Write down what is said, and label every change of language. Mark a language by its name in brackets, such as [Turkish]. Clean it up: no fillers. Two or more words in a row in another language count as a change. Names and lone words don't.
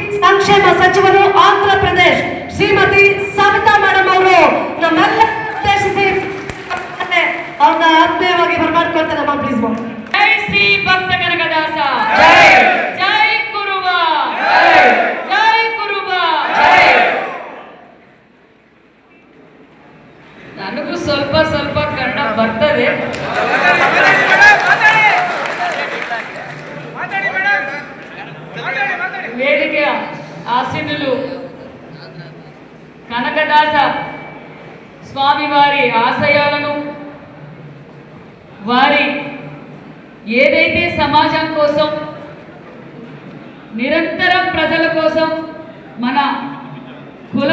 [Kannada] ಸಂಕ್ಷೇಮ ಸಚಿವರು ಆಂಧ್ರ ಪ್ರದೇಶ್ ಶ್ರೀಮತಿ ಸವಿತಾ ಮೇಡಮ್ ಅವರು ನಮ್ಮೆಲ್ಲ ಉದ್ದೇಶಿಸಿ ಅವ್ರನ್ನ ಆತ್ಮೀಯವಾಗಿ ಬರಮಾಡ್ಕೊಳ್ತಾರೆ. ನಮ್ಮ ಪ್ಲೀಸ್ ಜೈ ಶ್ರೀ ಭಕ್ತ ಕನಕದಾಸ, ಜೈ ಕುರುಬ, ಜೈ ಕುರುಬ. ನನಗೂ ಸ್ವಲ್ಪ ಸ್ವಲ್ಪ ಕನ್ನಡ ಬರ್ತದೆ. [Telugu] వేదిక ఆశీనులు కనకదాస స్వామివారి ఆశయాలను, వారి ఏదైతే సమాజం కోసం నిరంతరం ప్రజల కోసం, మన కుల